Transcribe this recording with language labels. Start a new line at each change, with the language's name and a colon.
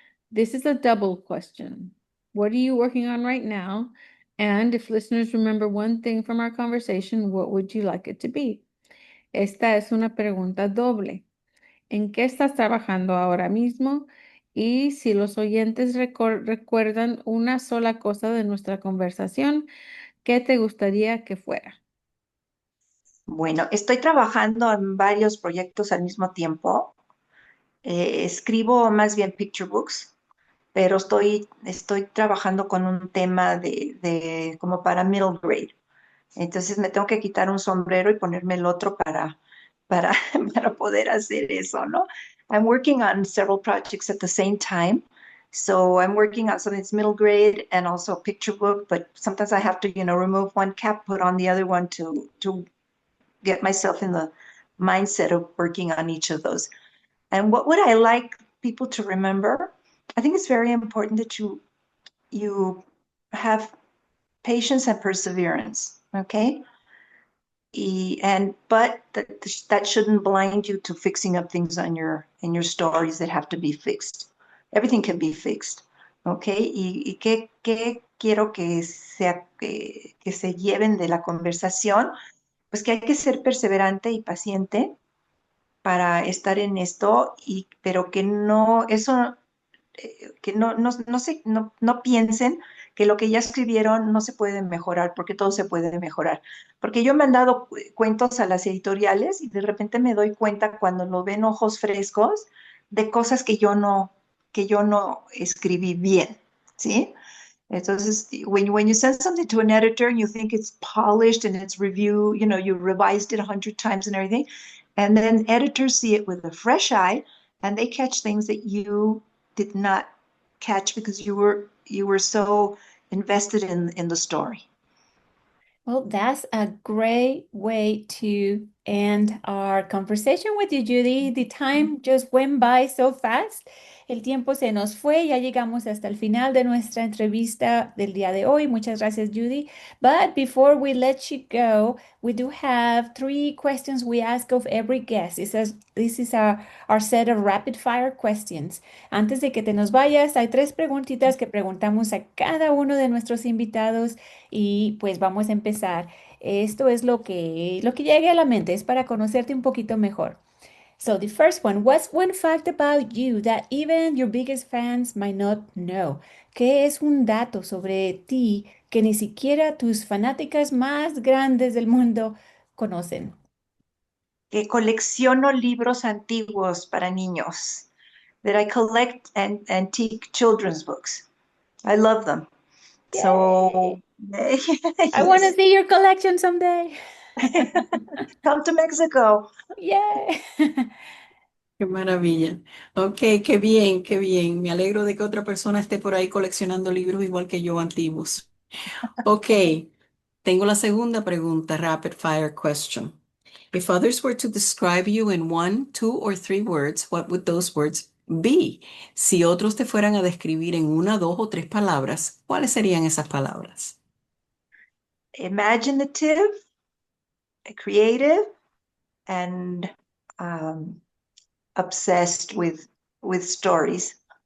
English: This is a double question. What are you working on right now? And if listeners remember one thing from our conversation, what would you like it to be?
Spanish: Esta es una pregunta doble. ¿En qué estás trabajando ahora mismo? Y si los oyentes recuerdan una sola cosa de nuestra conversación, ¿qué te gustaría que fuera? Bueno, estoy trabajando en varios proyectos al mismo tiempo. Escribo más bien picture books, pero estoy trabajando con un tema de como para middle grade. Entonces me tengo que quitar un sombrero y ponerme el otro para poder hacer eso, ¿no?
English: I'm working on several projects at the same time. So I'm working on something that's middle grade and also a picture book, but sometimes I have to, remove one cap, put on the other one to get myself in the mindset of working on each of those. And what would I like people to remember? I think it's very important that you have patience and perseverance, okay? But that shouldn't blind you to fixing up things on in your stories that have to be fixed. Everything can be fixed, okay?
Spanish: Y qué quiero que se lleven de la conversación, pues que hay que ser perseverante y paciente para estar en esto, pero que no, eso que no piensen que lo que ya escribieron no se puede mejorar, porque todo se puede mejorar. Porque yo me han dado cuentos a las editoriales y de repente me doy cuenta cuando lo ven ojos frescos de cosas que yo no escribí bien, ¿sí? Entonces,
English: when you send something to an editor and you think it's polished and it's review, you revised it 100 times and everything, and then editors see it with a fresh eye and they catch things that you did not catch because you were so invested in the story. Well, that's a great way to end our conversation with you, Judy. The time just went by so fast.
Spanish: El tiempo se nos fue, ya llegamos hasta el final de nuestra entrevista del día de hoy. Muchas gracias, Judy.
English: But before we let you go, we do have 3 questions we ask of every guest. This is our set of rapid fire questions.
Spanish: Antes de que te nos vayas, hay 3 preguntitas que preguntamos a cada uno de nuestros invitados y pues vamos a empezar. Esto es lo que llegue a la mente, es para conocerte un poquito mejor.
English: So the first one, what's one fact about you that even your biggest fans might not know?
Spanish: ¿Qué es un dato sobre ti que ni siquiera tus fanáticas más grandes del mundo conocen? Que colecciono libros antiguos para niños.
English: That I collect antique children's books. I love them. So, I want to yes. see your collection someday. Come to Mexico. Yay.
Spanish: Qué maravilla. Ok, qué bien, qué bien. Me alegro de que otra persona esté por ahí coleccionando libros igual que yo antiguos. Ok, tengo la segunda pregunta,
English: rapid fire question. If others were to describe you in 1, 2, or 3 words, what would those words be?
Spanish: Si otros te fueran a describir en 1, 2 o 3 palabras, ¿cuáles serían esas palabras?
English: Imaginative, creative, and um, obsessed with stories.